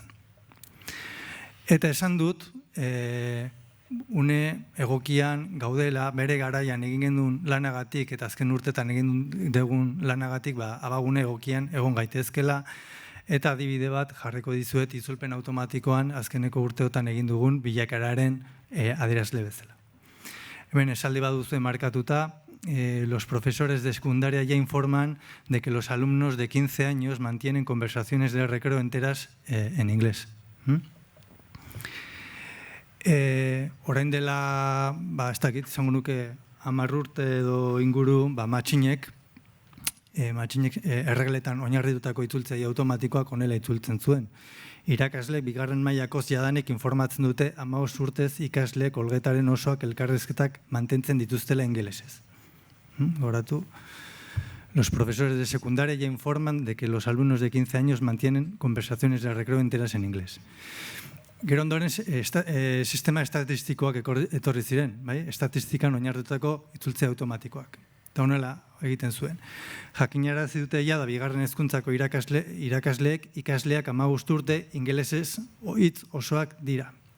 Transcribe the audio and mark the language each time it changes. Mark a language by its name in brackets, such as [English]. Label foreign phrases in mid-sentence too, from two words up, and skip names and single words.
[Basque] Eta esan dut, une egokian gaudela, bere garaian egin genuen lanagatik eta azken urtetan egin dugun lanagatik abagune egokian egon gaitezkela, eta adibide bat jarriko dizuet itzulpen automatikoan azkeneko urteotan egin dugun bilakararen adierazle bezala. Hemen esaldi baduzue markatuta, [Spanish] los profesores de secundaria ya informan de que los alumnos de 15 años mantienen conversaciones de recreo enteras en inglés. [Basque] Orain dela, ez dakit, izango nuke 10 urte edo inguru, matxinek erregletan oinarritutako itzultzei automatikoak honela itzultzen zuen. Irakasle bigarren mailako jadanik informatzen dute 15 urtez ikasle olgetaren osoak elkarrizketak mantentzen dituztela ingelesez. Goratu, [Spanish] Los profesores de secundaria ya informan de que los alumnos de 15 años mantienen conversaciones de recreo enteras en inglés. [Basque] Gero ondoren, sistema estatistikoak etorri ziren, bai? Estatistikan oinarritutako itzultze automatikoak. Eta honela egiten zuen. Jakinarazi dute da bigarren hezkuntzako irakasleek ikasleak 15 urte ingelesez hitz osoak dira.